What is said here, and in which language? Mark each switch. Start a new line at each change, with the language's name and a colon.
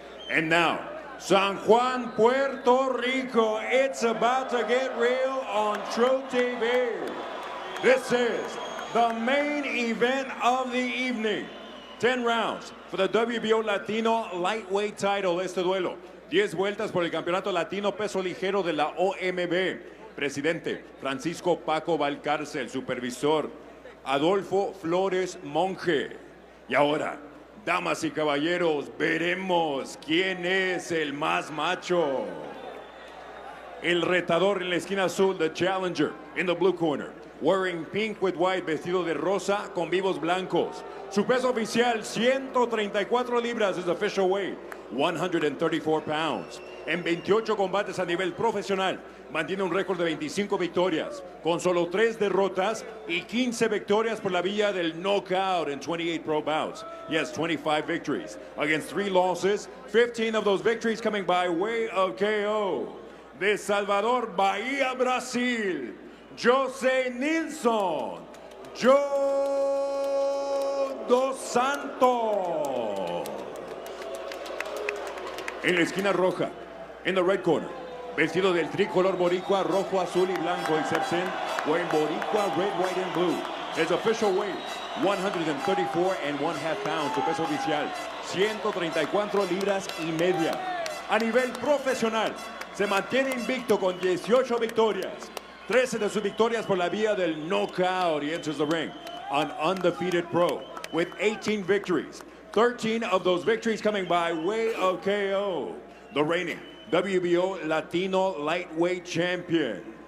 English: And now, San Juan, Puerto Rico. It's about to get real on True TV. This is the main event of the evening. 10 rounds for the WBO Latino Lightweight title.
Spanish: Este duelo, 10 vueltas por el Campeonato Latino Peso Ligero de la OMB. Presidente Francisco Paco Valcárcel, supervisor Adolfo Flores Monje. Y ahora, damas y caballeros, veremos quién es el más macho. El retador en la esquina azul,
English: the challenger in the blue corner, wearing pink with white,
Spanish: vestido de rosa con vivos blancos. Su peso oficial, 134 libras,
English: is official weight, 134 pounds.
Spanish: En 28 combates a nivel profesional, mantiene un récord de 25 victorias, con solo 3 derrotas y 15 victorias por la vía del knockout
English: in 28 pro bouts. He has 25 victories against 3 losses, 15 of those victories coming by way of KO.
Spanish: De Salvador Bahía, Brasil, José Nilson, Joe dos Santos. En la esquina roja,
English: in the red corner,
Spanish: vestido del tricolor boricua, rojo, azul y blanco,
English: except in wearing boricua, red, white, and blue. His official weight, 134.5 pounds.
Spanish: Su peso oficial, 134 libras y media. A nivel profesional, se mantiene invicto con 18 victorias. 13 de sus victorias por la vía del knockout.
English: He enters the ring, an undefeated pro with 18 victories. 13 of those victories coming by way of KO. The reigning WBO Latino Lightweight Champion.